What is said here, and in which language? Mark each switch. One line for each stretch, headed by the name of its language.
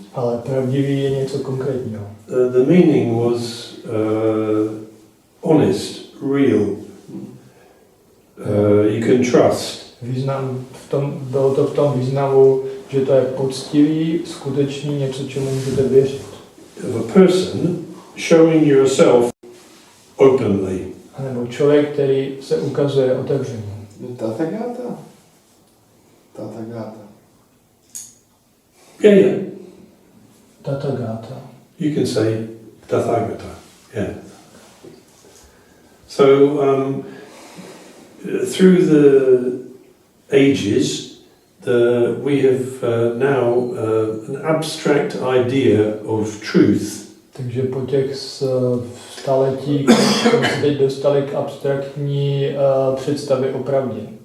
Czech: ale pravdivý je něco konkrétního.
English: The meaning was honest, real. You can trust.
Czech: Význam bylo to v tom významu, že to je poctivý, skutečný, něco, čemu můžete věřit.
English: Of a person showing yourself openly.
Czech: A nebo člověk, který se ukazuje otevřeně.
English: Tathagata. Yeah. Tathagata. You can say Tathagata. Yeah. So through the ages, we have now an abstract idea of truth.
Czech: Takže po těch staletí jsme se teď dostali k abstraktní představě o pravdě.